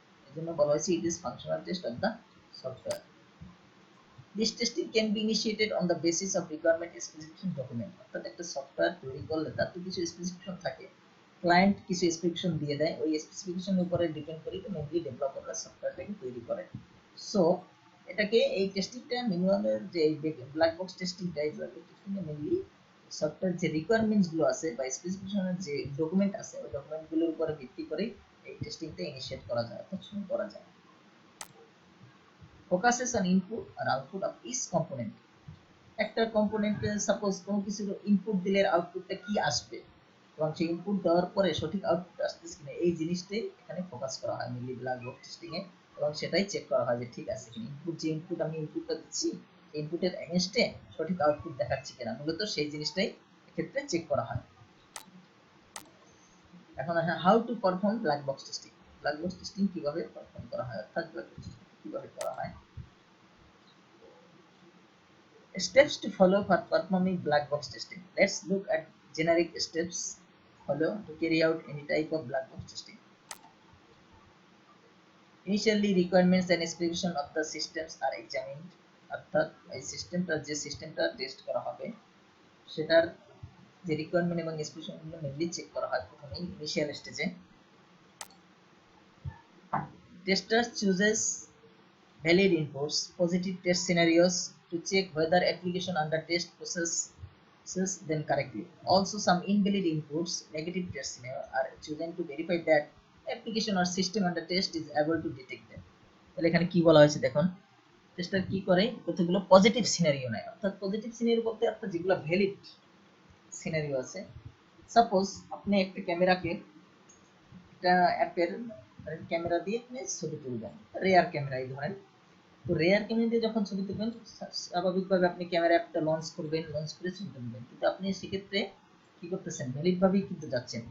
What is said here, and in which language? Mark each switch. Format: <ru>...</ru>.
<bn>এজন্য বলা হয়েছে</bn> <en>It is functional test of the software. This testing can be initiated on the basis of requirement specification document.</en> <bn>অর্থাৎ একটা software তৈরি করলে তার তো কিছু স্পেসিফিকেশন থাকে, ক্লায়েন্ট কিছু স্পেসিফিকেশন দিয়ে দেয়, ওই স্পেসিফিকেশনের উপরে ডিপেন্ড করে মেইনলি ডেভেলপাররা সফটওয়্যারটাকে তৈরি করে। সো এটাকে এই টেস্টিংটা ম্যানুয়ালের যে ব্ল্যাক বক্স টেস্টিংটা এই ব্ল্যাক বক্স টেস্টিংটা মেইনলি সফটওয়্যার যে রিকোয়ারমেন্টস গুলো আছে বা স্পেসিফিকেশনের যে ডকুমেন্ট আছে ওই ডকুমেন্টগুলোর উপরে ভিত্তি করে এই টেস্টিংটা ইনিশিয়েট করা যায় অর্থাৎ শুরু করা যায়।</bn> <en>Focuses on input or output of each component.</en> <bn>একটা কম্পোনেন্টে সাপোজ কোনো কিছুর ইনপুট দিলে আউটপুটটা কি আসবে এবং সেই ইনপুট দেওয়ার পরে সঠিক আউটপুট আসতেছে কিনা এই জিনিসটাই এখানে ফোকাস করা হয় মেইনলি ব্ল্যাক বক্স টেস্টিং এ, এবং সেটাই চেক করা হয় যে ঠিক আছে কিনা ইনপুট আমি ইনপুটটা দিচ্ছি ইনপুটের এগেইনস্টে সঠিক আউটপুট দেখাচ্ছে কিনা, মূলত সেই জিনিসটাই এক্ষেত্রে চেক করা হয়। এখন আসে</bn> <en>How to perform black box testing.</en> <bn>Black box testing কিভাবে পারফর্ম করা হয় অর্থাৎ ব্ল্যাক বক্স টেস্টিং কিভাবে করা হয়।</bn> <en>Steps to follow for performing black box testing. Let's look at generic steps follow to carry out any type of black box testing. Initially, requirements and specification of the systems are examined.</en> <bn>অর্থাৎ এই সিস্টেমটা যে সিস্টেমটা test করা হবে সেটার যে requirement এবং স্পেসিফিকেশনগুলো মেনলি চেক করা হয় প্রথমেই ইনিশিয়াল স্টেজে।</bn> <en>Tester chooses valid inputs, positive test scenarios to check whether application under test processes them correctly. Also, some invalid inputs, negative test scenario, are chosen to verify that application or system under test is able to detect them.</en> <bn>তাহলে এখানে কি বলা হয়েছে দেখুন, tester কি করে কতগুলো positive scenario নেয়, অর্থাৎ পজিটিভ সিনারিও বলতে আপনার যেগুলো ভ্যালিড সিনারিও আছে। সাপোজ আপনি একটা ক্যামেরাকে একটা অ্যাপের ক্যামেরা দিয়ে আপনি ছবি তুলবেন, রেয়ার ক্যামেরা এই ধরেন, তো রেয়ার ক্যামেরা দিয়ে যখন ছবি তুলবেন স্বাভাবিকভাবে আপনি ক্যামেরা অ্যাপটা লঞ্চ করবেন, লঞ্চ করে ছবি তুলবেন, কিন্তু আপনি সেক্ষেত্রে কি করতেছেন ভ্যালিডভাবেই কিন্তু যাচ্ছেন।</bn>